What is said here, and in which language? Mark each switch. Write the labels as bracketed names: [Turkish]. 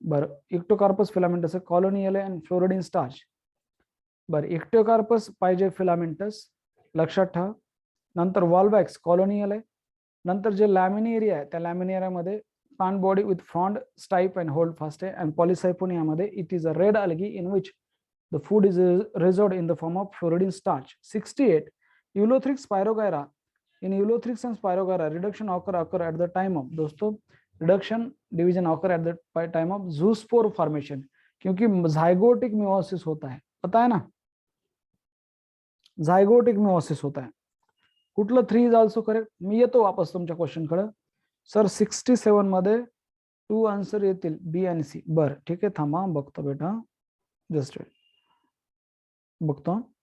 [Marathi] बरं, इक्टोकार्पस फिलामेंटस आहे. कॉलोनियल आहे आणि फ्लोरिडिन स्टार्च. बरं, इक्टोकार्पस पाहिजे फिलामेंटस, लक्षात ठेवा. नंतर वॉल्वॅक्स कॉलोनियल आहे. नंतर जे लॅमिनेरिया आहे त्या लॅमिनेरियामध्ये plant body with front, stipe and hold fast आहे. [English] And पॉलिसायफोनियामध्ये it is a red algae in which the food is resolved in the form of floridine starch. 68 Eulothrix pyrogyra. In Eulothrix and Pyrogyra, reduction occur at the time of, दोस्तों reduction division occur at the time of zoospore formation, [Hindi] क्योंकि zygotic meiosis होता है, [English] पता है ना, जाइगोटिक मियोसिस होता है. [Marathi] कुठलं 3 इज ऑल्सो करेक्ट. मी येतो वापस तुमच्या क्वेश्चन कडे. सर 67 मध्ये 2 आन्सर येतील, बी आणि सी. बर ठीक आहे, थांबा बघतो बेटा, जस्ट बघतो.